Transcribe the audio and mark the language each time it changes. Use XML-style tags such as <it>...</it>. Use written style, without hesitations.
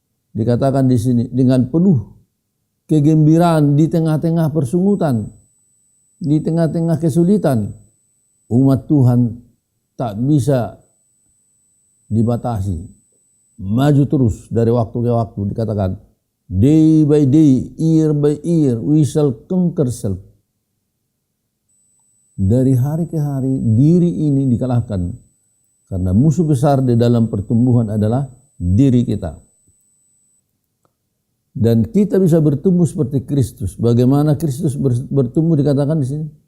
<id>Dikatakan di sini dengan penuh kegembiraan di tengah-tengah persungutan, di tengah-tengah kesulitan, umat Tuhan tak bisa dibatasi. Maju terus dari waktu ke waktu. Dikatakan</id> <en>day by day, year by year, we shall conquer self.</en> <id>Dari hari ke hari diri ini dikalahkan, karena musuh besar di dalam pertumbuhan adalah diri kita. Dan kita bisa bertumbuh seperti Kristus. Bagaimana Kristus bertumbuh dikatakan di sini?</id>